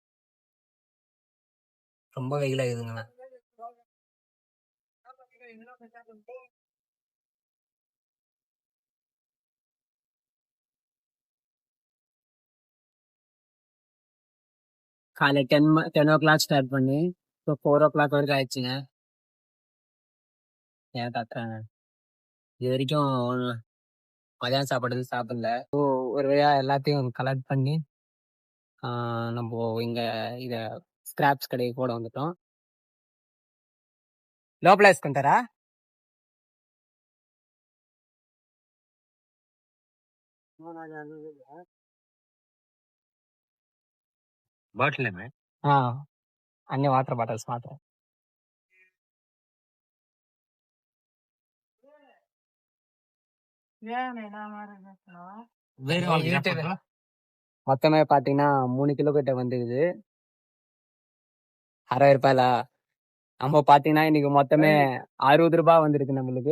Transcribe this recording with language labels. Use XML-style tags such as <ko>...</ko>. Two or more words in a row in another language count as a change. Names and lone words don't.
<ta>ரொம்ப வெயில் ஆகுதுங்க. காலை 10 o'clock ஸ்டார்ட் பண்ணி இப்போ 4 o'clock வரைக்கும் ஆயிடுச்சுங்க. ஏன் கத்துறாங்க? இது வரைக்கும் மதியானம் சாப்பாடு சாப்பிடல. ஒரு வழியா எல்லாத்தையும் கலெக்ட் பண்ணி நம்ம இங்க இத ஸ்கிராப்ஸ் கடைக்கு கூட வந்துட்டோம்.</ta> <te>లోపల వేసుకుంటారా? బాటిల్ అన్ని</te> <en>water bottles</en> <te>మాత్రం.</te> <ta>மொத்தமே பாத்தீங்கன்னா 3 கிலோமீட்டர் வந்துருது. 60 ரூபாயில நம்ம பாத்தீங்கன்னா இன்னைக்கு மொத்தமே 60 ரூபாய் வந்திருக்கு நம்மளுக்கு.</ta>